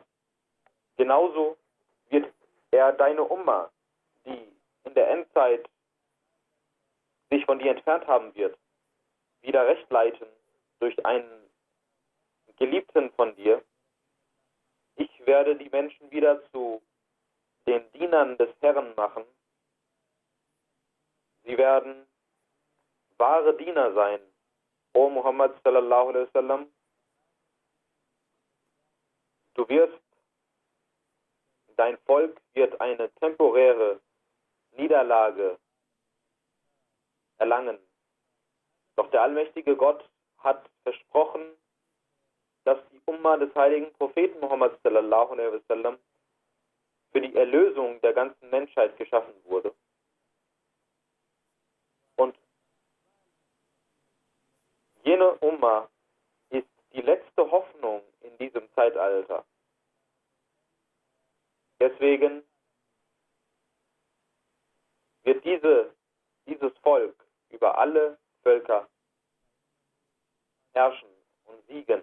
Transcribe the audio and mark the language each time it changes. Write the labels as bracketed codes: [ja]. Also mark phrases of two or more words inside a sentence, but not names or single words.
[de] Genauso wird er deine Umma, die in der Endzeit sich von dir entfernt haben wird, wieder recht leiten durch einen Geliebten von dir. Ich werde die Menschen wieder zu den Dienern des Herrn machen. Sie werden wahre Diener sein. O Muhammad [ar] صلى الله عليه وسلم, [de] dein Volk wird eine temporäre Niederlage erlangen. Doch der allmächtige Gott hat versprochen, dass die Umma des heiligen Propheten Muhammad [ar] صلى الله عليه وسلم [de] für die Erlösung der ganzen Menschheit geschaffen wurde. Und jene Umma ist die letzte Hoffnung in diesem Zeitalter. Deswegen wird dieses Volk über alle Völker herrschen und siegen.